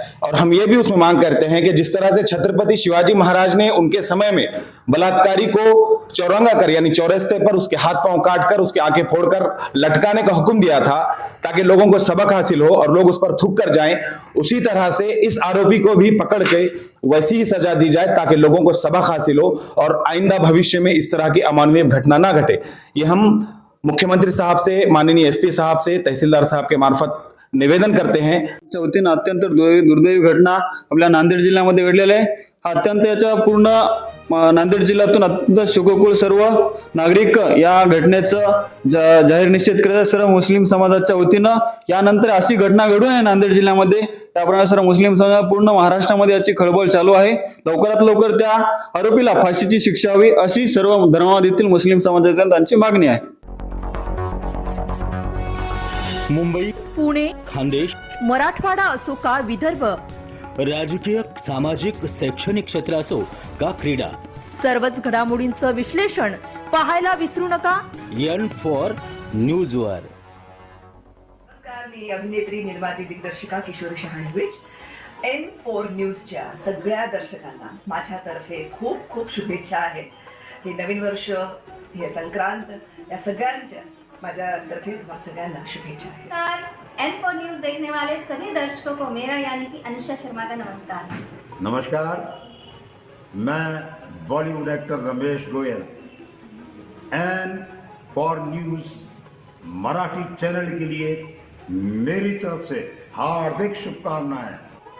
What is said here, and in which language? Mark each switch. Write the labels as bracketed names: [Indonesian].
[Hindi] और हम ये भी उसमें मांग करते हैं कि जिस तरह से छत्रपति शिवाजी महाराज ने उनके समय में बलात्कारी को चौरंगा कर, यानी चौरस्ते पर उसके हाथ पांव काट कर, उसकी आंखें फोड़कर लटकाने का हुक्म दिया था ताकि लोगों को सबक हासिल हो और लोग उस पर थूक कर जाएं, उसी तरह से इस आरोपी को भी पकड़ के वैसी ही सजा दी जाए ताकि लोगों को सबक हासिल हो और आइंदा भविष्य में इस तरह की अमानवीय घटना ना घटे। ये हम मुख्यमंत्री साहब से, माननीय एसपी साहब से, तहसीलदार साहब के मार्फत निवेदन करते हैं। [Marathi] वतीने अत्यंत दुर्दैवी घटना आपल्या नांदेड जिल्ह्यामध्ये घडलेली आहे। अत्यंत याचा पूर्ण नांदेड जिल्ह्यातून अत्यंत शोककुल सर्व नागरिक या घटनेचं जाहीर निषेध करतात। सर्व मुस्लिम समाजाच्या वतीनं यानंतर अशी घटना घडू नये नांदेड जिल्ह्यामध्ये, त्याप्रमाणे सर्व मुस्लिम समाज पूर्ण महाराष्ट्रामध्ये याची खळबळ चालू आहे। लवकरात लवकर त्या आरोपीला फाशीची शिक्षा व्हावी अशी सर्व धर्माबादेतील मुस्लिम समाजाच्या त्यांची मागणी आहे। मुंबई, पुणे, खानदेश, मराठवाडा असो का विदर्भ, राजकीय, सामाजिक, शैक्षणिक क्षेत्र असो का क्रीडा, सर्वच घडामोडींचं विश्लेषण पाहायला विसरू नका N4 न्यूजवर। नमस्कार, मी अभिनेत्री, निर्माती, दिग्दर्शिका किशोरी शहाणविज। N4 न्यूजच्या सगळ्या दर्शकांना माझ्यातर्फे खूप खूप शुभेच्छा आहेत। हे नवीन वर्ष, हे संक्रांत, या सगळ्यांच्या माझ्यातर्फे तुम्हाला सगळ्यांना शुभेच्छा आहेत. [Hindi] नमस्कार, N4 न्यूज देखने वाले सभी दर्शकों को मेरा यानी कि अनुषा शर्मा का नमस्कार. नमस्कार, मैं Bollywood actor Ramesh Goyal N4 news Marathi channel के लिए मेरी तरफ से हार्दिक शुभकामनाएं.